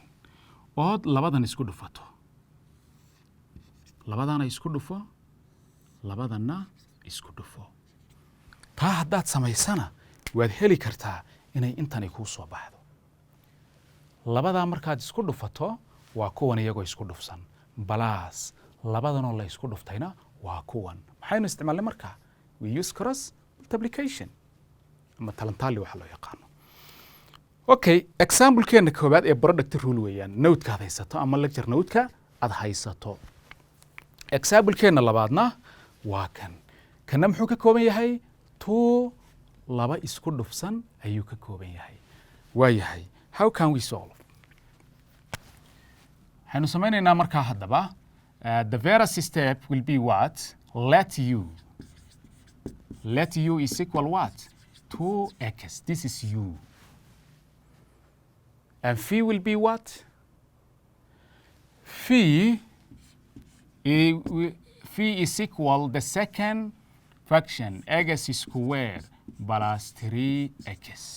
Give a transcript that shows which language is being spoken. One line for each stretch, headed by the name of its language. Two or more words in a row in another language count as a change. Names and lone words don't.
Somali: ood labadan isku dhufato. labadana isku dhufo, labadana isku dhufo. taa haddaad samaysana waad heli kartaa inay intani kuu soo baxdo. labadaa markaad isku dhufato waa kuwan iyagoo isku dhufsan. balaas labadanoo la isku dhuftayna waa kuwan. maxaynu isticmaalnay markaa?
English: we use cross multiplication
Somali: ama talantaali waxa loo yaqaano. okay, example-keena koobaad ee
English: product rule
Somali: weeyaan. note-ka aad haysato ama lecture note-ka aad haysato. example-keena labaadna waa kan. kana muxuu ka kooban yahay? 2 laba isku dhufsan ayuu ka kooban yahay. waa yahay.
English: how can we solve?
Somali: waxaynu samaynaynaa markaa haddaba
English: the first step will be what? let u is equal what? 2x. this is u. and phi will be what? Phi is equal the second function x squared plus 3x.